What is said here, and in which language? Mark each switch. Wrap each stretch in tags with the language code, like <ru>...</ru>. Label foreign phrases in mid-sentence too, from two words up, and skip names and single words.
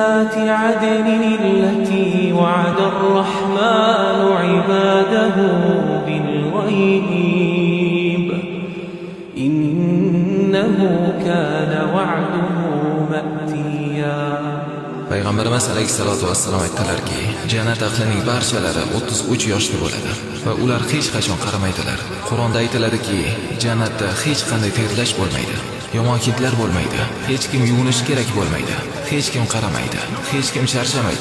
<ar>جنات عدن التي وعد الرحمن عباده بالغيب إنه كان وعده مأتيا.</ar> <uz>Payg'ambarimiz</uz> <ar>عليه الصلاة والسلام</ar> <uz>aytdilarki, jannat ahlining barchalari 33 yoshda bo'ladi va ular hech qachon qaramaydilar. Qur'onda aytiladiki, jannatda hech qanday terlash bo'lmaydi, yomon hidlar bo'lmaydi, hech kim yuvinishi kerak bo'lmaydi, hech kim qaramaydi, hech kim charchamaydi.</uz>